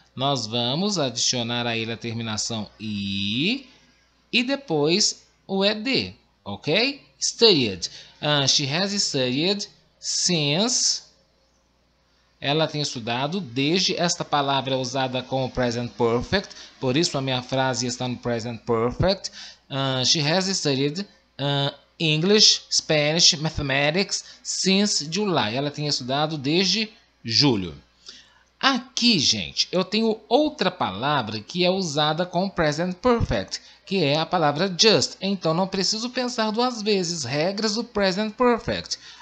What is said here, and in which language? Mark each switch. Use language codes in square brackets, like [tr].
[pt] Nós vamos adicionar a ele a terminação i e depois o ed, ok? Studied. [en] She has studied since. [pt] Ela tem estudado desde. Esta palavra é usada como present perfect, por isso a minha frase está no present perfect. [en] She has studied English, Spanish, Mathematics since July. [pt] Ela tem estudado desde julho. Aqui, gente, eu tenho outra palavra que é usada com present perfect, que é a palavra just. Então, não preciso pensar duas vezes. Regras do present perfect.